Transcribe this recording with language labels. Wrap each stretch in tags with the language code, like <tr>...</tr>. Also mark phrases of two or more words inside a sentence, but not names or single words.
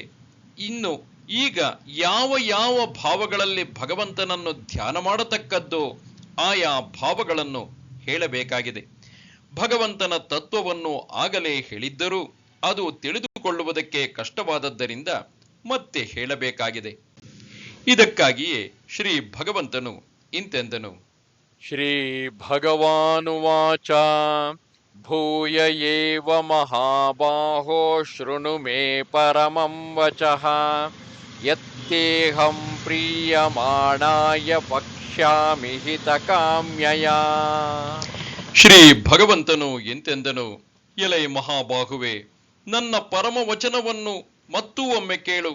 <kn>ಇನ್ನು ಈಗ ಯಾವ ಯಾವ ಭಾವಗಳಲ್ಲಿ ಭಗವಂತನನ್ನು ಧ್ಯಾನ ಮಾಡತಕ್ಕದ್ದೋ ಆಯಾ ಭಾವಗಳನ್ನು ಹೇಳಬೇಕಾಗಿದೆ. ಭಗವಂತನ ತತ್ವವನ್ನು ಆಗಲೇ ಹೇಳಿದ್ದರೂ ಅದು ತಿಳಿದುಕೊಳ್ಳುವುದಕ್ಕೆ ಕಷ್ಟವಾದದ್ದರಿಂದ ಮತ್ತೆ ಹೇಳಬೇಕಾಗಿದೆ. ಇದಕ್ಕಾಗಿಯೇ ಶ್ರೀ ಭಗವಂತನು ಇಂತೆಂದನು.</kn> <sa>ಶ್ರೀ ಭಗವಾನುವಾಚ ಭೂಯ ಏವ ಮಹಾಬಾಹೋ ಶೃಣು ಮೇ ಪರಮಂ ವಚಃ ಯತ್ತೇಹಂ ಪ್ರೀಯಮಾಣಾಯ ವಕ್ಷ್ಯಾಮಿ ಹಿತಕಾಮ್ಯಯಾ.</sa> <kn>ಶ್ರೀ ಭಗವಂತನು ಎಂತೆಂದನು. ಎಲೈ ಮಹಾಬಾಹುವೆ, ನನ್ನ ಪರಮ ವಚನವನ್ನು ಮತ್ತೂ ಒಮ್ಮೆ ಕೇಳು.</kn>